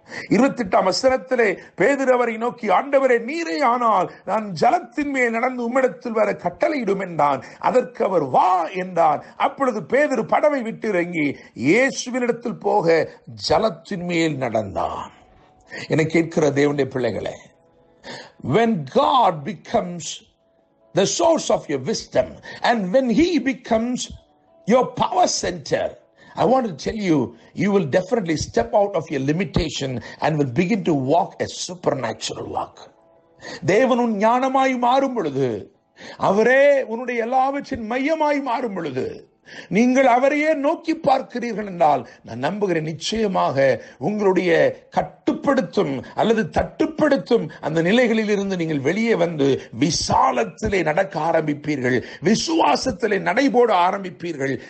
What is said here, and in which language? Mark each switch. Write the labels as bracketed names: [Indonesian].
[Tamil] 28ஆம் வசனத்திலே பேதுரு அவரை நோக்கி, ஆண்டவரே, நீரே ஆனால் நான் ஜலத்தின் மேல் நடந்து உம்மிடத்தில் வர கட்டளையிடும் என்றான். அதற்கு அவர் வா என்றார். அப்பொழுது பேதுரு படவை விட்டு இறங்கி இயேசுவினிடத்தில் போக ஜலத்தின் மேல் நடந்தான். என கேட்கிற தேவனுடைய பிள்ளைகளே, [English] when God becomes the source of your wisdom and when he becomes your power center, I want to tell you, you will definitely step out of your limitation and will begin to walk a supernatural walk. [Tamil] தேவன் உன் ஞானமாய் மாறும் பொழுது, அவரே உன்னுடைய எல்லாவற்றின் மையமாய் மாறும் பொழுது, நீங்கள் அவரையே நோக்கி பார்க்கிறீர்கள் என்றால் நான் நம்புகிறேன், நிச்சயமாக உங்களுடைய கட்டுப்படுத்தும் அல்லது தட்டுப்படுத்தும் அந்த நிலைகளில் இருந்து நீங்கள் வெளியே வந்து விசாலத்திலே நடக்க ஆரம்பிப்பீர்கள், விசுவாசத்திலே நடைபோட ஆரம்பிப்பீர்கள்.